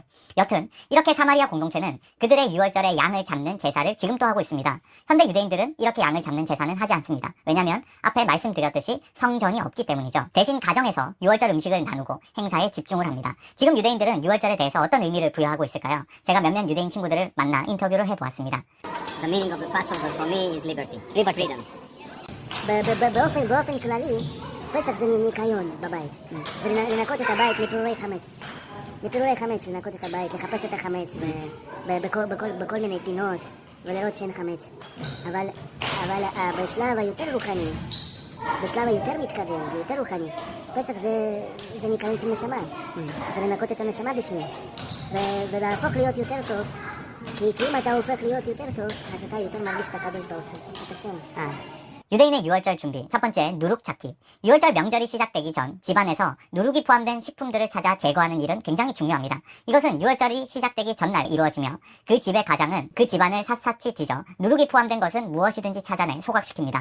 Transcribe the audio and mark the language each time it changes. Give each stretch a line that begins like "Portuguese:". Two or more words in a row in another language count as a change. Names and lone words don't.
Korean: 여튼 이렇게 사마리아 공동체는 그들의 유월절에 양을 잡는 제사를 지금도 하고 있습니다. 현대 유대인들은 이렇게 양을 잡는 제사는 하지 않습니다. 왜냐하면 앞에 말씀드렸듯이 성전이 없기 때문이죠. 대신 가정에서 유월절 음식을 나누고 행사에 집중을 합니다. 지금 유대인들은 유월절에 대해서 어떤 의미를 부여하고 있을까요? 제가 몇몇 유대인 친구들을 만나 인터뷰를 해보았습니다.
English: The meaning of the Passover for me is liberty. freedom.
Hebrew: באופן כללי, פסח זה ניקיון בבית. זה לנקות את הבית מפירורי חמץ. מפירורי חמץ, לנקות את הבית, לחפש את החמץ בכל מיני פינות ולראות שאין חמץ. אבל בשלב היותר רוחני, בשלב היותר מתקדם ויותר רוחני, פסח זה ניקיון של נשמה. זה לנקות את הנשמה בפנים. ולהפוך להיות יותר טוב, כי אם אתה הופך להיות יותר טוב, אז אתה יותר מרגיש את הקדוש ברוך הוא, את השם.
Korean: 유대인의 유월절 준비. 첫 번째, 누룩 찾기. 유월절 명절이 시작되기 전 집안에서 누룩이 포함된 식품들을 찾아 제거하는 일은 굉장히 중요합니다. 이것은 유월절이 시작되기 전날 이루어지며 그 집의 가장은 그 집안을 샅샅이 뒤져 누룩이 포함된 것은 무엇이든지 찾아내 소각시킵니다.